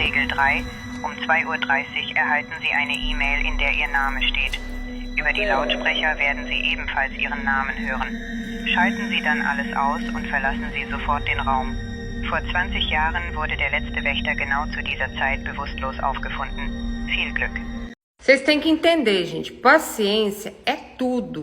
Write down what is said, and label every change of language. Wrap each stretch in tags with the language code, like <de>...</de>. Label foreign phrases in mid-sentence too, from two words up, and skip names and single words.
<de>Um 2:30 Uhr erhalten Sie eine E-Mail, in der Ihr Name steht. Über die Lautsprecher werden Sie ebenfalls Ihren Namen hören. Schalten Sie dann alles aus und verlassen Sie sofort den Raum. Vor 20 Jahren wurde der letzte Wächter genau zu dieser Zeit bewusstlos aufgefunden. Viel Glück.</de> <pt>Vocês têm que entender, gente, paciência é tudo.</pt>